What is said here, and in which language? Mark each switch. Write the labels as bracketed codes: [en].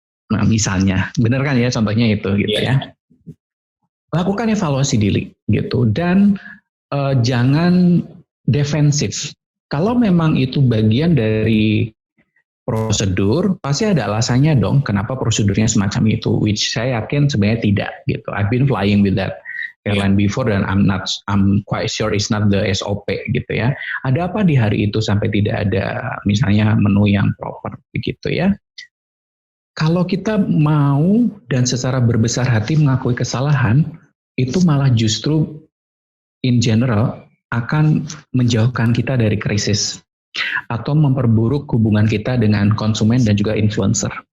[id] Nah misalnya, benar kan ya contohnya itu gitu ya. Lakukan evaluasi diri gitu, dan jangan defensif. Kalau memang itu bagian dari prosedur, pasti ada alasannya dong kenapa prosedurnya semacam itu, which saya yakin sebenarnya tidak gitu. [en] I've been flying with that airline before dan I'm quite sure it's not the SOP [id] gitu ya. Ada apa di hari itu sampai tidak ada misalnya menu yang proper begitu ya. Kalau kita mau dan secara berbesar hati mengakui kesalahan, itu malah justru in general akan menjauhkan kita dari krisis atau memperburuk hubungan kita dengan konsumen dan juga influencer.